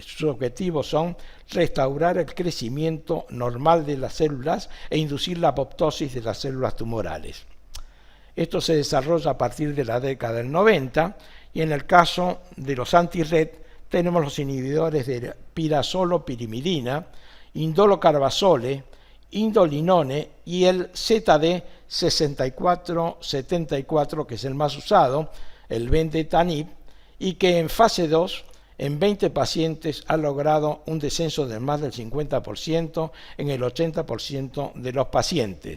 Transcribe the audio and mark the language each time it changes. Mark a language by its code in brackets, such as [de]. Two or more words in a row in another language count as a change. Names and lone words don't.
[es] Sus objetivos son restaurar el crecimiento normal de las células e inducir la apoptosis de las células tumorales. Esto se desarrolla a partir de la década del 90 y en el caso de los anti-RET tenemos los inhibidores de pirazolo-pirimidina, indolocarbazole, indolinone y el ZD6474, que es el más usado, el bendetanib, y que en fase 2, en 20 pacientes, ha logrado un descenso de más del 50% en el 80% de los pacientes.